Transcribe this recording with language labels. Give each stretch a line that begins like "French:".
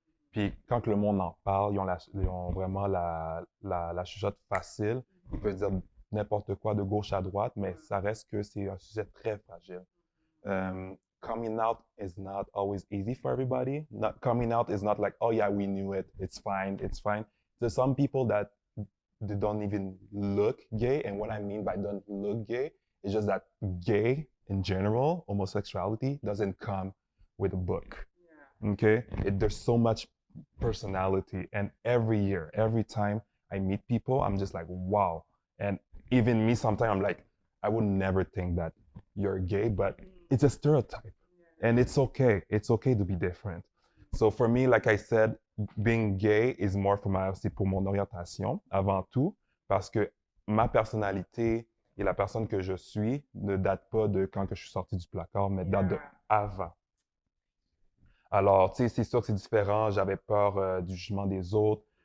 French: Puis quand que le monde en parle, ils ont vraiment la chuchote facile. Ils peuvent dire n'importe quoi de gauche à droite, mais ça reste que c'est un sujet très fragile.
English: Coming out is not always easy for everybody. Coming out is not like, oh yeah, we knew it. It's fine. It's fine. There's some people that they don't even look gay. And what I mean by don't look gay is just that gay in general, homosexuality, doesn't come with a book. Okay? There's so much personality. And every year, every time I meet people, I'm just like, wow. And even me, sometimes I'm like, I would never think that you're gay, but it's a stereotype. And it's okay. It's okay to be different. So for me, like I said, being gay is more
French: c'est pour mon orientation avant tout, parce que ma personnalité et la personne que je suis ne date pas de quand que je suis sorti du placard, mais date de avant. Alors, tu sais, c'est sûr que c'est différent. J'avais peur du jugement des autres.